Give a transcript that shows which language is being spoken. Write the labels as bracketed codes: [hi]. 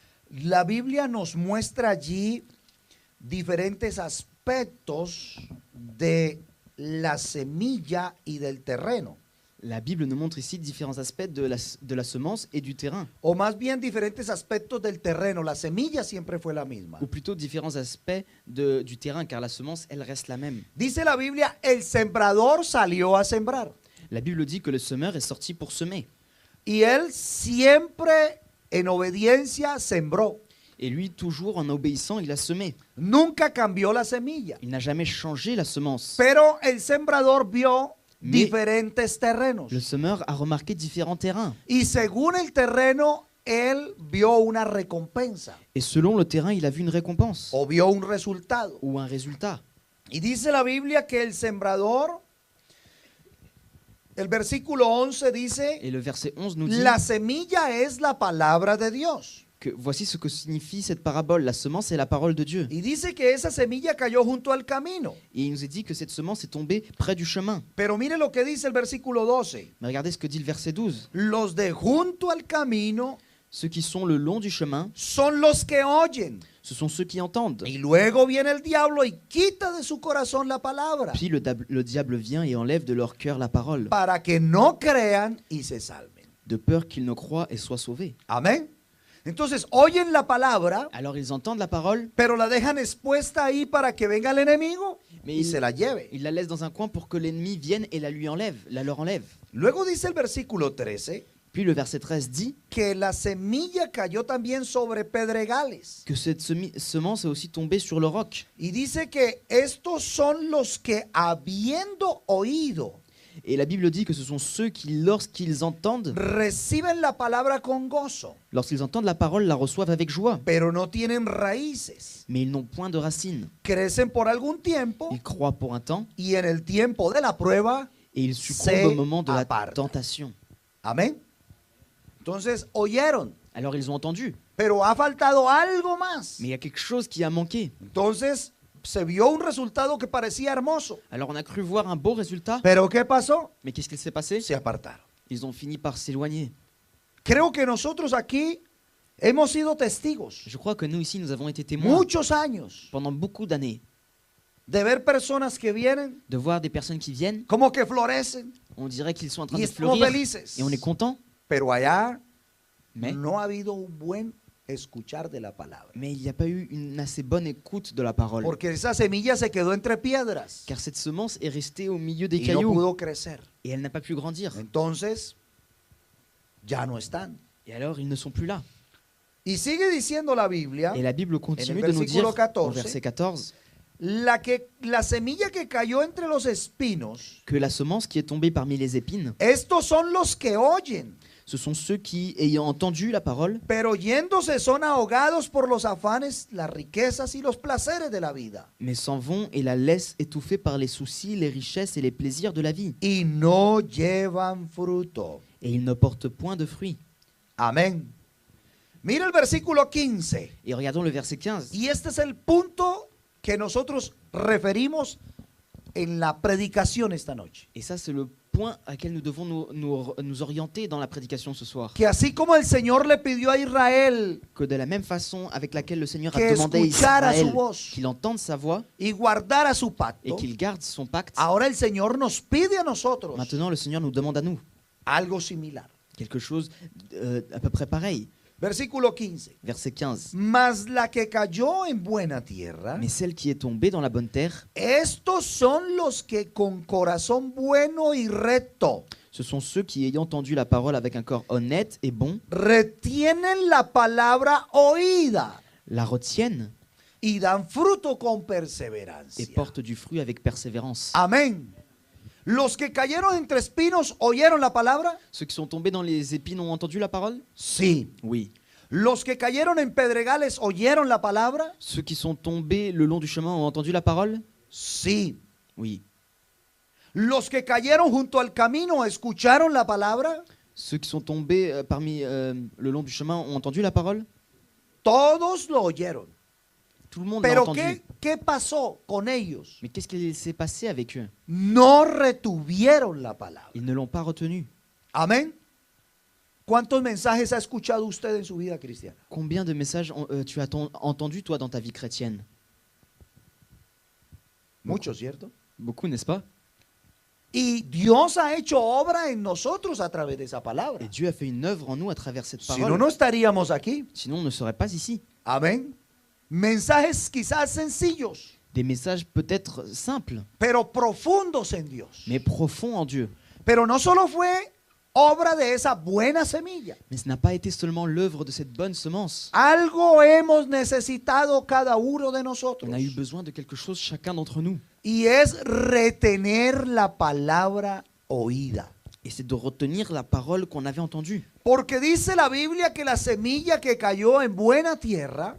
[es] la Biblia nos muestra allí diferentes aspectos de la semilla y del terreno, [fr] la Bible nous montre ici différents aspects de la semence et du terrain, [es] o más bien diferentes aspectos del terreno. La semilla siempre fue la misma. [fr] ou plutôt différents aspects du terrain, car la semence, elle reste la même. [es] Dice la Biblia, el sembrador salió a sembrar [fr] La Bible dit que le semeur est sorti pour semer. [es] y él siempre en obediencia sembró. [fr] Et lui, toujours en obéissant, il a semé. [es] Nunca cambió la semilla. [fr] Il n'a jamais changé la semence. [es] Pero el sembrador vio [fr] Mais [es] diferentes terrenos. [fr] le semeur a remarqué différents terrains. [es] Y según el terreno, él vio una recompensa [fr] Et selon le terrain, il a vu une récompense [es] o vio un resultado. [fr] ou un résultat. [es] Y dice la Biblia que el sembrador, el versículo 11 dice, [fr] Et le verset 11 nous dit [es] la semilla es la palabra de Dios. [fr] que voici ce que signifie cette parabole. La semence est la parole de Dieu. [es] Y dice que esa semilla cayó junto al camino. [fr] Et il nous est dit que cette semence est tombée près du chemin. [es] Pero mire lo que dice el versículo 12. [fr] Mais regardez ce que dit le verset 12. [es] Los de junto al camino [fr] Ceux qui sont le long du chemin, [es] son los que oyen. [fr] ce sont ceux qui entendent. [es] Y luego viene el diablo y quita de su corazón la palabra [fr] Puis le diable vient et enlève de leur cœur la parole, [es] para que no crean y se salven. [fr] de peur qu'ils ne croient et soient sauvés. [es] Amén. Entonces oyen la palabra, [fr] Alors ils entendent la parole, [es] pero la dejan expuesta ahí para que venga el enemigo [fr] mais [es] y se la lleve. [fr] ils la laissent dans un coin pour que l'ennemi vienne et la leur enlève. [es] Luego dice el versículo 13 [fr] Puis le verset 13 dit [es] que la semilla cayó también sobre pedregales. [fr] que cette semence est aussi tombée sur le roc. [es] Y dice que estos son los que habiendo oído, [fr] Et la Bible dit que ce sont ceux qui, lorsqu'ils entendent [es] reciben la palabra con gozo, [fr] la parole, la reçoivent avec joie. [es] pero no tienen raíces. [fr] Mais ils n'ont point de racines. [es] Crecen por algún tiempo [fr] Ils croient pour un temps [es] y en el tiempo de la prueba, [fr] et ils succombent au moment de la [es] apartan. [fr] tentation. [es] amén. Entonces oyeron, [fr] Alors ils ont entendu, [es] pero ha faltado algo más. [fr] mais il y a quelque chose qui a manqué. [es] Entonces se vio un resultado que parecía hermoso, [fr] Alors on a cru voir un beau résultat, [es] pero ¿qué pasó? [fr] mais qu'est-ce qui s'est passé? [es] Se apartaron. [fr] Ils ont fini par s'éloigner. [es] Creo que nosotros aquí hemos sido testigos [fr] Je crois que nous ici, nous avons été témoins [es] muchos años [fr] pendant beaucoup d'années [es] de ver personas que vienen [fr] de voir des personnes qui viennent, [es] como que florecen [fr] on dirait qu'ils sont en train [es] y [fr] de [es] estamos [fr] fleurir [es] felices, [fr] et on est content, [es] pero allá [fr] mais [es] no ha habido un buen escuchar de la palabra, [fr] il n'y a pas eu une assez bonne écoute de la parole. [es] porque esa semilla se quedó entre piedras [fr] Car cette semence est restée au milieu des [es] y no [fr] cailloux [es] pudo crecer. [fr] et elle n'a pas pu grandir. [es] Entonces ya no están. [fr] Et alors ils ne sont plus là. [es] Y sigue diciendo la Biblia, [fr] Et la Bible continue [es] En el [fr] de nous dire [es] versículo 14, [fr] au verset 14 [es] la semilla que cayó entre los espinos, [fr] que la semence qui est tombée parmi les épines, [es] estos son los que oyen, [fr] ce sont ceux qui, ayant entendu la parole, [es] pero yéndose son ahogados por los afanes, las riquezas y los placeres de la vida, [fr] mais s'en vont et la laissent étouffée par les soucis, les richesses et les plaisirs de la vie. [es] y no llevan fruto. [fr] Et ils ne portent point de fruits. [es] Amén. Mira el versículo 15. [fr] Et regardons le verset 15. [es] Y este es el punto que nosotros referimos en la predicación esta noche. [fr] Et ça, c'est le point à quel nous devons nous orienter dans la prédication ce soir. [es] Que así como el Señor le pidió a Israel [fr] Que de la même façon avec laquelle le Seigneur a [es] que [fr] demandé à [es] escuchara [fr] Israël [es] su voz [fr] qu'il entende sa voix [es] y guardara su [fr] et [es] pacto, [fr] qu'il garde son pacte, [es] ahora el Señor nos pide a nosotros [fr] maintenant le Seigneur nous demande à nous [es] algo similar. [fr] quelque chose à peu près pareil. [es] Versículo 15. [fr] Verset 15. [es] Mas la que cayó en buena tierra, [fr] Mais celle qui est tombée dans la bonne terre, [es] estos son los que con corazón bueno y recto [fr] ce sont ceux qui, ayant entendu la parole avec un corps honnête et bon, [es] retienen la palabra oída [fr] la retiennent [es] y dan fruto con [fr] et [es] perseverancia. [fr] portent du fruit avec persévérance. [es] Amén. Los que cayeron entre espinos oyeron la palabra. [fr] Ceux qui sont tombés dans les épines ont entendu la parole? [es] Sí. [fr] Oui. [es] Los que cayeron en pedregales oyeron la palabra. [fr] Ceux qui sont tombés le long du chemin ont entendu la parole? [es] Sí. [fr] Oui. [es] Los que cayeron junto al camino escucharon la palabra. [fr] Ceux qui sont tombés parmi le long du chemin ont entendu la parole? [es] Todos lo oyeron. [fr] Tout le monde l'a [es] Pero [fr] entendu. [es] ¿qué pasó con ellos? [fr] Mais qu'est-ce qui s'est passé avec eux? [es] No retuvieron la palabra. [fr] Ils ne l'ont pas retenu. [es] Amén. ¿Cuántos mensajes ha escuchado usted en su vida cristiana? [fr] Combien de messages tu as entendu, toi, dans ta vie chrétienne? [es] Muchos, ¿cierto? [fr] Beaucoup, n'est-ce pas? [es] Y Dios ha hecho obra en nosotros a través de esa palabra. [fr] Et Dieu a fait une œuvre en nous à travers cette [es] Si [fr] parole. [es] no, no estaríamos aquí. [fr] Sinon, on ne serait pas ici. [es] Amén. Mensajes quizás sencillos, [fr] Des messages peut-être simples, [es] pero profundos en Dios. [fr] mais profonds en Dieu. [es] Pero no solo fue obra de esa buena semilla. [fr] Mais ce n'a pas été seulement l'œuvre de cette bonne semence. [es] Algo hemos necesitado cada uno de nosotros. [fr] On a eu besoin de quelque chose chacun d'entre nous. [es] Y es retener la palabra oída. [fr] Et c'est de retenir la parole qu'on avait entendue. [es] Porque dice la Biblia que la semilla que cayó en buena tierra